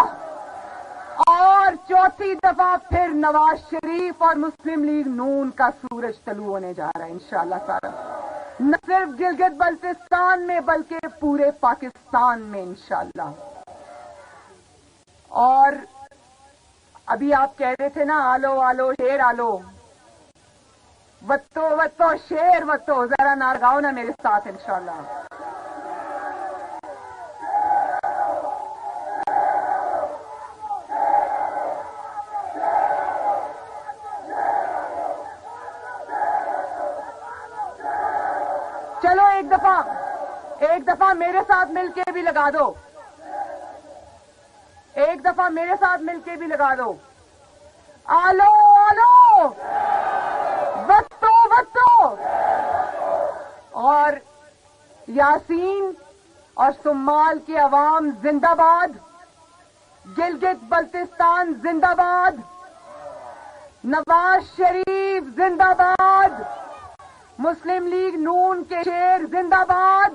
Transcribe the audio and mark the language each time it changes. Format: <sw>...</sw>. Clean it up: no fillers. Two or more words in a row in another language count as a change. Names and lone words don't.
<ur>اور چوتھی دفعہ پھر نواز شریف اور مسلم لیگ نون کا سورج طلوع ہونے جا رہا ہے</ur> <ar>انشاءاللہ تعالی.</ar> <ur>نہ صرف گلگت بلتستان میں بلکہ پورے پاکستان میں انشاءاللہ. اور ابھی آپ کہہ رہے تھے نا آلو آلو شیر آلو وتو وتو شیر وتو. ذرا نعرہ گاؤ نا میرے ساتھ انشاءاللہ. چلو ایک دفعہ میرے ساتھ مل کے بھی لگا دو. ایک دفعہ میرے ساتھ مل کے بھی لگا دو. آلو آلو وتو وتو. اور یاسین اور سمال کی عوام زندہ باد. گلگت بلتستان زندہ باد. نواز شریف زندہ باد. مسلم لیگ نون کے شیر زندہ باد.</ur>